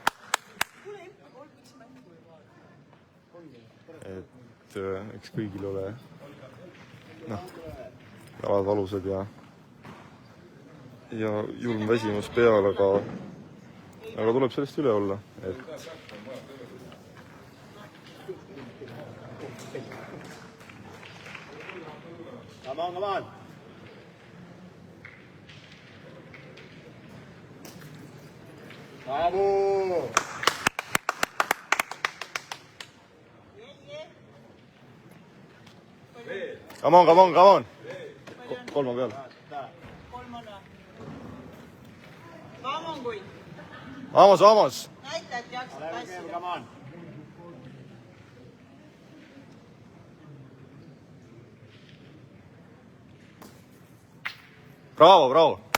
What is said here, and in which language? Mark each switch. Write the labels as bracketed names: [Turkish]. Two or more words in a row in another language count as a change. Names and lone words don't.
[Estonian] Et eks kõigil ole jalad valusad ja julm väsimus peal, aga tuleb sellest üle olla, et [English] Come on! Bravo! Come on! [Estonian] Kolma peal. Kolmana. Vamos, Kunn. Vamos! Näita, et jaksad tassida. [English] Come on! Bravo!